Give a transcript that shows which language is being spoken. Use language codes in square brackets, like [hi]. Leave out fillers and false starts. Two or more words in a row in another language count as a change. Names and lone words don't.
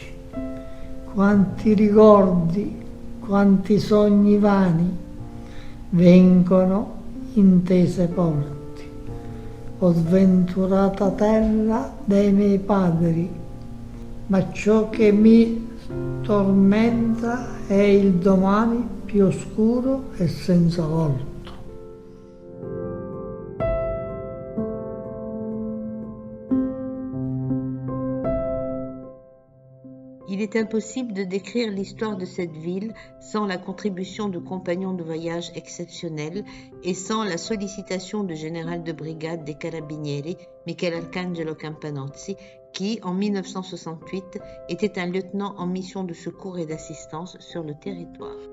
[it] Quanti ricordi, quanti sogni vani vengono in te sepolti, o sventurata terra dei miei padri, ma ciò che mi tormenta è il domani più oscuro e senza volto. [fr] Il est impossible de décrire l'histoire de cette ville sans la contribution de compagnons de voyage exceptionnels et sans la sollicitation du général de brigade des Carabinieri, Michelangelo Campanozzi, qui, en 1968, était un lieutenant en mission de secours et d'assistance sur le territoire.